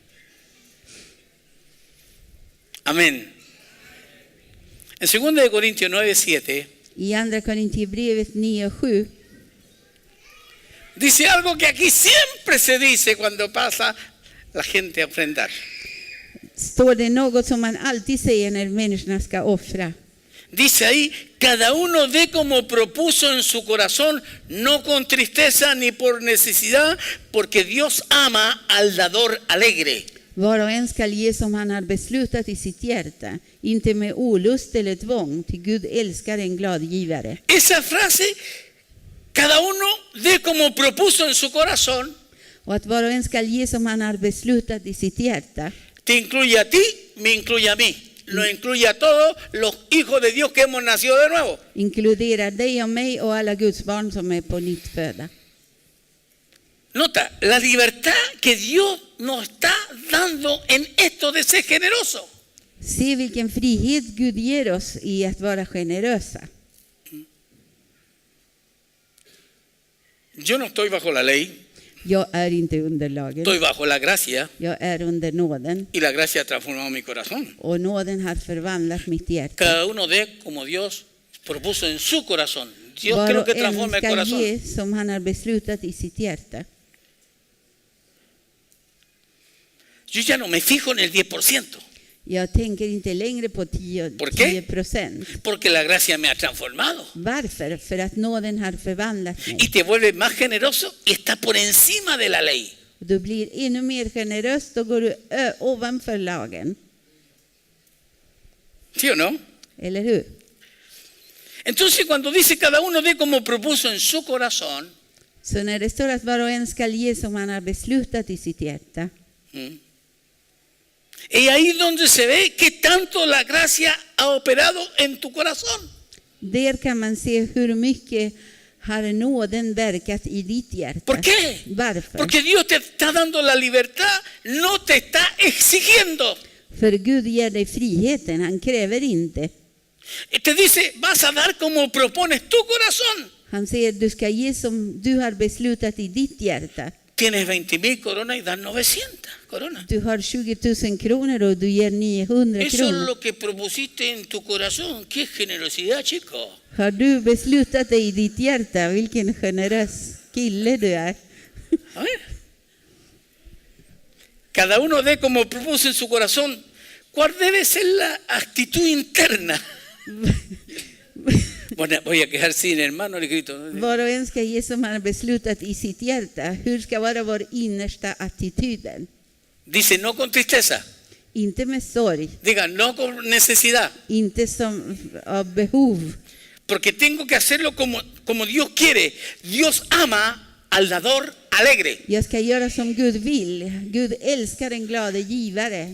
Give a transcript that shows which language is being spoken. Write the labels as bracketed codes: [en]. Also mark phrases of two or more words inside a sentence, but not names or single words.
[es] Amén. En 2 Corintios 9:7 [sv] I andra Korintierbrevet 9:7 [es] dice algo que aquí siempre se dice cuando pasa la gente a ofrendar. [sv] står det något som man alltid säger när människorna ska offra. [es] Dice ahí, cada uno dé como propuso en su corazón, no con tristeza ni por necesidad, porque Dios ama al dador alegre. [sv] Var och en skall ge som han har beslutat i sitt hjärta, inte med olust eller tvång, till Gud älskar en glad givare. [es] Esa frase, cada uno dé como propuso en su corazón, [sv] Och att var och en skall ge som han har beslutat i sitt hjärta, [es] te incluye a ti, me incluye a mí. Nos incluye a todos los hijos de Dios que hemos nacido de nuevo. [sv] inkluderar dig och mig och alla Guds barn som är på nytt födda. [es] Nota, la libertad que Dios nos está dando en esto de ser generoso. [sv] Se vilken frihet Gud ger oss i att vara generösa. [es] Yo no estoy bajo la ley, [sv] Jag är inte under lagen. [es] estoy bajo la gracia [sv] Jag är under nåden. [es] y la gracia ha transformado mi corazón. [sv] Och nåden har förvandlat mitt hjärta. [es] Cada uno dé como Dios propuso en su corazón. Dios [sv] Var [es] quiero [sv] och [es] que [sv] en [es] transforme el [sv] ska [es] corazón. [sv] ge som han har beslutat i sitt hjärta. [es] Yo ya no me fijo en el 10%, [sv] Jag tänker inte längre på [es] ¿Por qué? [sv] 10%. [es] porque la gracia me ha transformado. [sv] Varför? För att nåden har förvandlat [es] Y [sv] mig. [es] te vuelve más generoso y está por encima de la ley. [sv] Du blir ännu mer generös, då går du ovanför lagen. [es] ¿Sí o no? [sv] Eller hur? [es] Entonces cuando dice cada uno dé como propuso en su corazón, [sv] Så när det står att var och en ska ge som han har beslutat i sitt hjärta, [es] y ahí donde se ve que tanto la gracia ha operado en tu corazón. [sv] där kan man se hur mycket har nåden verkat i ditt hjärta. [es] ¿Por qué? [sv] Varför? [es] Porque Dios te está dando la libertad, no te está exigiendo. [sv] För Gud ger dig friheten, han kräver inte. [es] Te dice, vas a dar como propones tu corazón. [sv] Han säger du ska ge som du har beslutat i ditt hjärta. [es] Tienes 20,000 coronas y das 900 coronas. [sv] Du har 20 000 kronor och du ger 900 [es] Eso es [sv] kronor. [es] lo que propusiste en tu corazón. Qué generosidad, chico. [sv] Har du beslutat dig i ditt hjärta? Vilken generös kille du är. [es] A ver. Cada uno dé como propuso en su corazón. ¿Cuál debe ser la actitud interna? Bueno, voy a quedar sin hermano, le grito. [sv] Var och en ska ge som han har beslutat i sitt hjärta. Hur ska vara vår innersta attityden? [es] Dice, no con tristeza. [sv] Inte med sorg, [es] Diga, no con necesidad. [sv] inte som av behov. [es] Porque tengo que hacerlo como Dios quiere. Dios ama al dador alegre. [sv] Jag ska göra som Gud vill. Gud älskar en glade givare.